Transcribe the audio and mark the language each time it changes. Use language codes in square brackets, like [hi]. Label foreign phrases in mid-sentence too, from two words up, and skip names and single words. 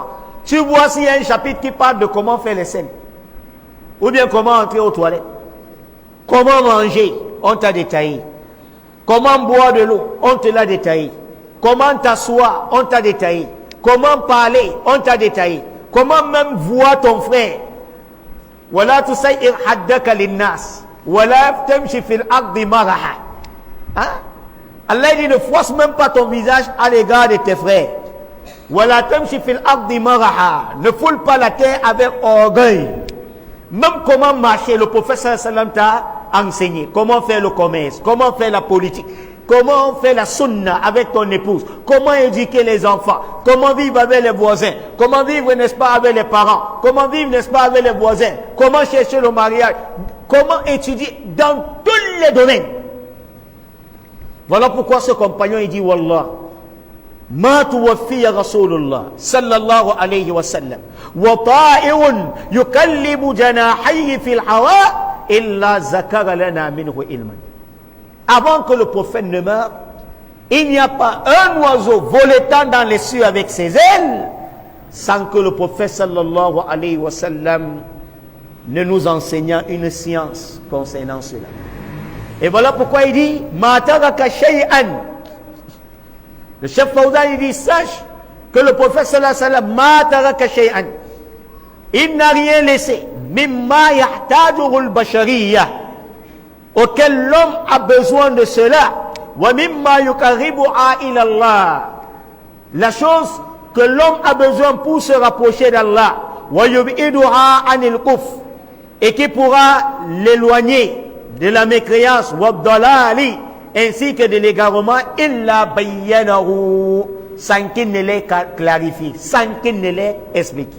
[fr] Tu vois s'il y a un chapitre qui parle de comment faire les selles, ou bien comment entrer aux toilettes, comment manger, on t'a détaillé, comment boire de l'eau, on te l'a détaillé, comment t'asseoir, on t'a détaillé, comment parler, on t'a détaillé, comment même voir ton frère. [ar] ولا تصعر خدك للناس ولا تمش في الأرض مرحا. [fr] Allah dit ne froisse même pas ton visage à l'égard de tes frères. [ar] ولا تمش في الأرض مرحا. [fr] Ne foule pas la terre avec orgueil. Même comment marcher, le prophète [ar] صلى الله عليه وسلم [fr] t'a enseigné. Comment faire le commerce, comment faire la politique, comment faire la sunna avec ton épouse, comment éduquer les enfants, comment vivre avec les voisins, comment vivre, n'est-ce pas, avec les parents, comment vivre, n'est-ce pas, avec les voisins, comment chercher le mariage, comment étudier dans tous les domaines. Voilà pourquoi ce compagnon il dit [ar] والله، ما توفي رسول الله صلى الله عليه وسلم وطائر يقلب جناحيه في الهواء إلا ذكر لنا منه علما. [fr] Avant que le prophète ne meure, il n'y a pas un oiseau voletant dans les cieux avec ses ailes sans que le prophète [ar] صلى الله عليه وسلم [fr] ne nous enseignant une science concernant cela. Et voilà pourquoi il dit [ar] ما ترك شيئا. [fr] Le chef Fawzan il dit sache que le prophète [ar] صلى الله عليه وسلم ما ترك شيئا, [fr] il n'a rien laissé [ar] مما يحتاجه البشرية, [fr] auquel l'homme a besoin de cela, [ar] ومما يقربها إلى الله, [fr] la chose que l'homme a besoin pour se rapprocher d'Allah, [ar] ويبعدها عن الكفر, [fr] et qui pourra l'éloigner de la mécréance, [ar] والضلال, [fr] ainsi que de l'égarement, [ar] إلا بينه, [fr] sans qu'il ne l'ait clarifié, sans qu'il ne l'ait expliqué.